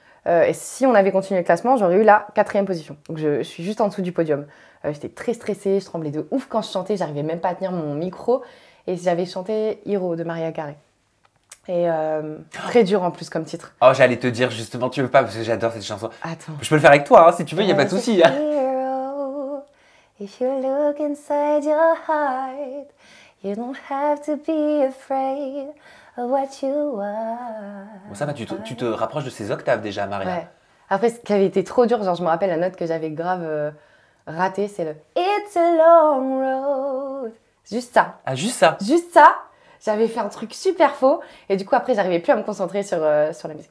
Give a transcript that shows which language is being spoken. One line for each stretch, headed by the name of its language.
French: Et si on avait continué le classement, j'aurais eu la 4e position. Donc, je suis juste en dessous du podium. J'étais très stressée, je tremblais de ouf quand je chantais. J'arrivais même pas à tenir mon micro. Et j'avais chanté Hero de Maria Carey. Et très dur en plus comme titre. Oh, j'allais te dire justement, tu veux pas, parce que j'adore cette chanson. Attends. Je peux le faire avec toi, hein, si tu veux, il n'y a pas de souci.
English: If you look inside your heart, you don't have to be afraid of what you are.
French: Bon, ça va, tu te rapproches de ces octaves déjà, Maria. Ouais. Après, ce qui avait été trop dur, genre je me rappelle la note que j'avais grave ratée, c'est le
English: It's a long road.
French: Juste ça. Ah, juste ça. Juste ça. J'avais fait un truc super faux. Et du coup, après, j'arrivais plus à me concentrer sur la musique.